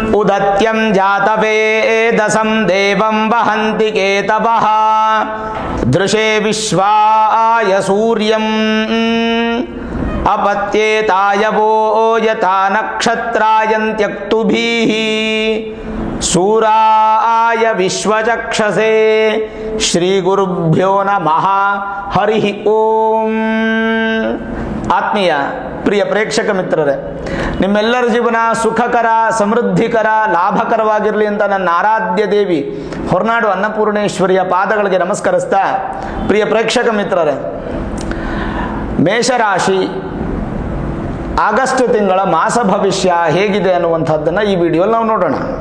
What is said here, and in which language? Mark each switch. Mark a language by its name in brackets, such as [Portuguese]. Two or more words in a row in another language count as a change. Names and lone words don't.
[Sanskrit] सुदत्यं जातवेदसं देवं वहन्ति केतवः दृशे विश्वाय सूर्यम् अपत्येतायवो यथा नक्षत्रायन्त्यक्तुभिः सूराय विश्वचक्षसे ಶ್ರೀಗುರುಭ್ಯೋ ನಮಃ ಹರಿ ಓಂ. [Kannada] ಆತ್ಮೀಯ ಪ್ರಿಯ ಪ್ರೇಕ್ಷಕ ಮಿತ್ರರೇ, ನಿಮ್ಮೆಲ್ಲರ ಜೀವನ ಸುಖಕರ, ಸಮೃದ್ಧಿಕರ, ಲಾಭಕರವಾಗಿರಲಿ ಅಂತ ನನ್ನ ಆರಾಧ್ಯ ದೇವಿ ಹೊರನಾಡು ಅನ್ನಪೂರ್ಣೇಶ್ವರಿಯ ಪಾದಗಳಿಗೆ ನಮಸ್ಕರಿಸ್ತಾ, ಪ್ರಿಯ ಪ್ರೇಕ್ಷಕ ಮಿತ್ರರೇ, ಮೇಷರಾಶಿ ಆಗಸ್ಟ್ ತಿಂಗಳ ಮಾಸ ಭವಿಷ್ಯ ಹೇಗಿದೆ ಅನ್ನುವಂಥದ್ದನ್ನು ಈ ವಿಡಿಯೋಲ್ಲಿ ನಾವು ನೋಡೋಣ.